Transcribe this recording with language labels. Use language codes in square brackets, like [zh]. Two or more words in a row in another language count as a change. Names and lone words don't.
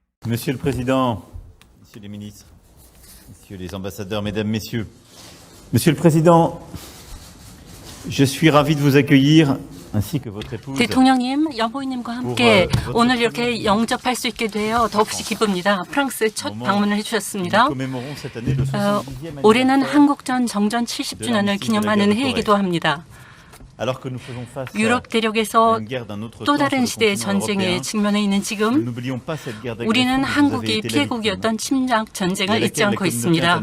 [fr] Monsieur le Président, Messieurs les ministres, Messieurs les ambassadeurs, Mesdames, Messieurs. Monsieur le Président, je suis ravi de vous accueillir ainsi que votre épouse. [ko] 대통령님, 여보님과 함께 오늘 이렇게 영접할 수 있게 되어 더없이 기쁩니다. 프랑스 첫 방문을 해주셨습니다. 올해는 한국전 정전 70주년을 기념하는 해이기도 합니다. 유럽 대륙에서 또 다른 시대의 전쟁에 직면해 있는 지금 우리는 한국이 피해국이었던 침략 전쟁을 잊지 않고 있습니다.